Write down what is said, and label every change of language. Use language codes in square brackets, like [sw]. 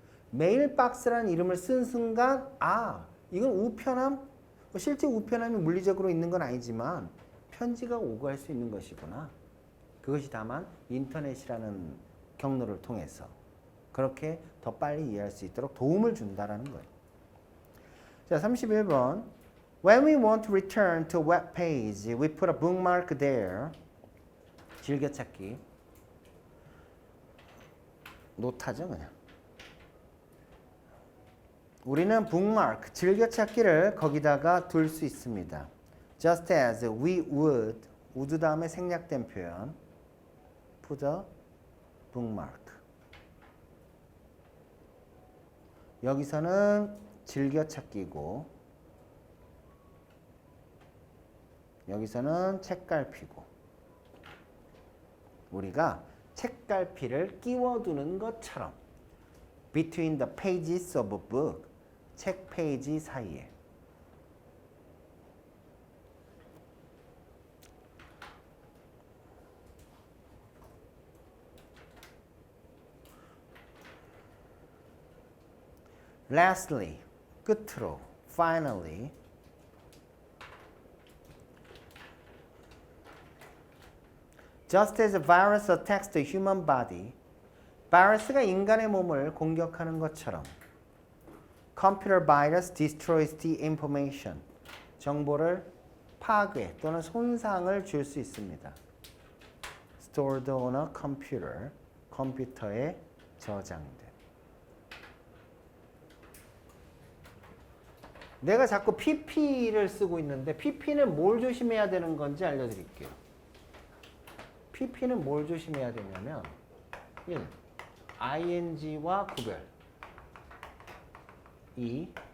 [ko] 메일박스라는 이름을 쓴 순간 이건 우편함? 실제 우편함이 물리적으로 있는 건 아니지만 편지가 오고 갈 수 있는 것이구나. 그것이 다만 인터넷이라는 경로를 통해서 그렇게 더 빨리 이해할 수 있도록 도움을 준다라는 거예요. 자, 31번. [en] When we want to return to a web page, we put a bookmark there. [ko] 즐겨찾기. 노타죠, 그냥. 우리는 bookmark, 즐겨찾기를 거기다가 둘 수 있습니다. [en] Just as we would [ko] 다음에 생략된 표현. [en] Put a bookmark. [ko] 여기서는 즐겨찾기고 여기서는 책갈피고 우리가 책갈피를 끼워두는 것처럼 [en] between the pages of a book. [ko] 책 페이지 사이에. [en] Lastly, [ko] 끝으로, [en] finally, just as a virus attacks the human body, [ko] 바이러스가 인간의 몸을 공격하는 것처럼 [en] computer virus destroys the information, [ko] 정보를 파괴 또는 손상을 줄 수 있습니다. [en] stored on a computer, [ko] 컴퓨터에 저장된. 내가 자꾸 PP를 쓰고 있는데 PP는 뭘 조심해야 되는 건지 알려드릴게요. PP는 뭘 조심해야 되냐면 1. ing와 구별 2.